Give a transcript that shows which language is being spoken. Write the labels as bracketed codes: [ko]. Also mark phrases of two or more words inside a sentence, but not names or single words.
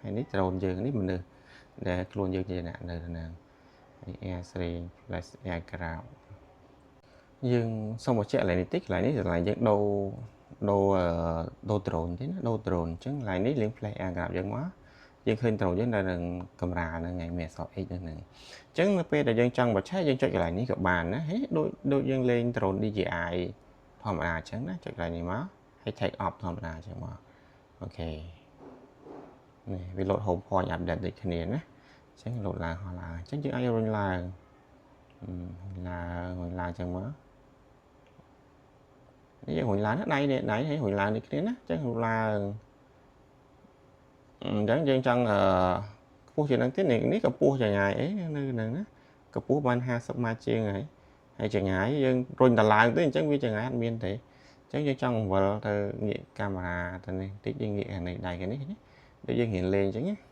[km] ហើយនេះ drone យើងនេះមនុស្សដែលខ្លួនយើងជាអ្នកនៅទៅនឹង Air 3 Flash Aircraft យើងសូមបញ្ជាក់កន្លែងនេះតិចកន្លែងនេះកន្លែងយើងដូ រ drone ទេណាដូរ drone អញ្ចឹងកន្លែងនេះលេង Flash Aircraft យើងមកយើងឃើញ drone យើងនៅនឹងកាមេរ៉ាហ្នឹងឯងមានអក្សរ X ហ្នឹងអញ្ចឹងនៅពេលដែលយើងចង់បញ្ឆេះយើងចុចកន្លែងនេះក៏បានណាហេដូចយើងលេង drone DJI ធម្មតាអញ្ចឹងណាចុចកន្លែងនេះមកហើយ [en] take off [km] ធម្មតាអញ្ចឹងមកអូខេនេះវា [en] load home point update [km] ដូចគ្នាណាអញ្ចឹង load ឡើងហោះឡើងអញ្ចឹងយើងអាចរុញឡើង ឡើងចឹងមកនេះយើងរុញឡើងដៃហើយរុញឡើងនេះគ្នាណាអញ្ចឹងរុញឡើងអញ្ចឹងយើងចង់ខ្ពស់ជាងហ្នឹងទៀតនេះកម្ពស់ចង្អាយអីនៅហ្នឹងណាកម្ពស់បាន50ម៉ែត្រជាងហើយចង្អាយយើងរុញដល់ឡើងទៅអញ្ចឹងវាចង្អាយអត់មានទេអញ្ចឹងយើងចង់បង្វិលទៅងាកកាមេរ៉ាទៅនេះតិចយើងងាកខាងនេះដៃខាងនេះដូចយើងរៀនលេងអញ្ចឹងណា